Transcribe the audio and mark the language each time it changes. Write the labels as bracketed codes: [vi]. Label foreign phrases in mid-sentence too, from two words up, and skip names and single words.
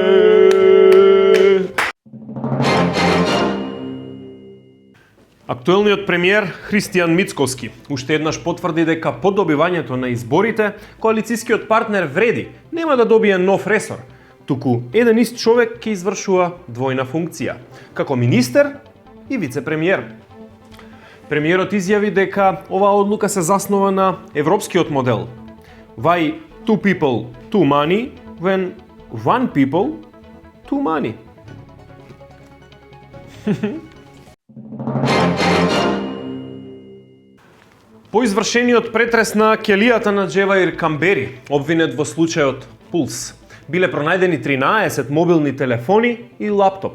[mk] Актуелниот премиер Христијан Мицкоски уште еднаш потврди дека по добивањето на изборите коалицијскиот партнер вреди нема да добие нов ресор, туку еден ист човек ќе извршува двојна функција, како министер и вице-премиер. Премиерот изјави дека оваа одлука се заснова на европскиот модел. [en] Why two people, two money, when one people, two money. [mk] По извршениот претрес на ќелијата на Джеваир Камбери, обвинет во случајот Пулс, биле пронајдени 13 мобилни телефони и лаптоп.